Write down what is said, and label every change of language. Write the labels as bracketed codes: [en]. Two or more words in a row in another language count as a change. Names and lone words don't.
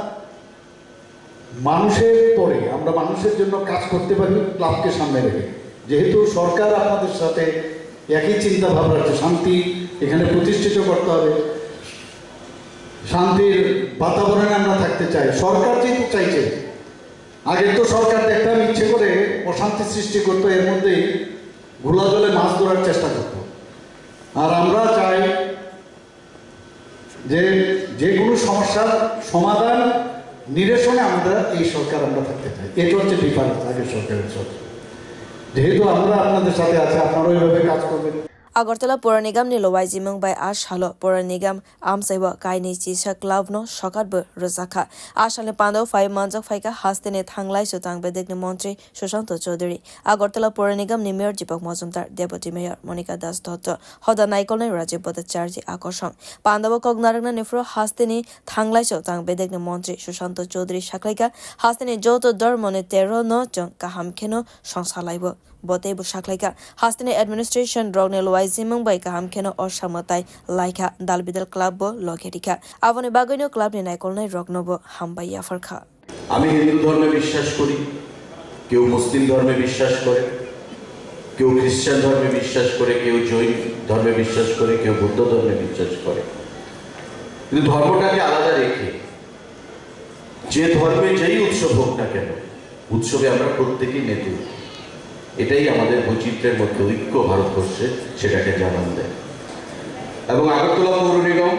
[bn] মানুষের পরে আমরা মানুষের জন্য কাজ করতে পারি ক্লাবকে সামনে রেখে যেহেতু সরকার আপনাদের সাথে একই চিন্তা ভাবনা আছে শান্তি এখানে প্রতিষ্ঠিত করতে হবে শান্তির বাতাবরণে আমরা থাকতে চাই সরকার যেহেতু চাইছে আগে তো সরকার দেখতাম ইচ্ছে করে অশান্তি সৃষ্টি করতো এর মধ্যেই ঘোলা জলে মাছ ধরার চেষ্টা করতো আর আমরা চাই যে কোনো সমস্যার সমাধান নিরসনে আমরা এই সরকার আমরা থাকতে চাই এটা হচ্ছে ডিফারেন্স আগের সরকারের সাথে যেহেতু আমরা আপনাদের সাথে আছি আপনারা ওইভাবে কাজ করবেন [trp] Agartala Pura Nigam ni lowai jimong bai ashalo Pura Nigam amsaiwa kaini chisa club no sokat bo rozakha ashale pando 5 manjak phaika haste ne thanglai sotang bedek ni মন্ত্রী সুশান্ত চৌধুরী Agartala Pura Nigam ni mayor Deepak Majumdar [en] deputy mayor [trp] Monica Das Dotto hoda naikol nai Rajiv Bhattacharya akoshon pandawa kognaragna nefro haste ni thanglai sotang bedek ni মন্ত্রী সুশান্ত চৌধুরী shaklaika haste ni joto dormone 13 no jong kaham kheno songsalaibo Bote bu shaklaika hastini administration rogne lowai jimong bai kaham kheno osamatai laika dalbidal club bo logerika avone bagoino club ni naikol nai rogno bo hambai yafarkha [bn] আমি হিন্দু ধর্মে বিশ্বাস করি কেউ মুসলিম ধর্মে বিশ্বাস করে কেউ খ্রিস্টান ধর্মে বিশ্বাস করে কেউ জৈন ধর্মে বিশ্বাস করে কেউ বৌদ্ধ ধর্মে বিশ্বাস করে কিন্তু ধর্মটাকে আলাদা রেখে যে ধর্মে যেই উৎসব হোক না কেন উৎসবে আমরা প্রত্যেকেই মেতে এটাই আমাদের বৈচিত্র্যের মধ্যে ঐক্য ভারতবর্ষে সেটাকে জানান দেয় এবং আগরতলা পৌর নিগম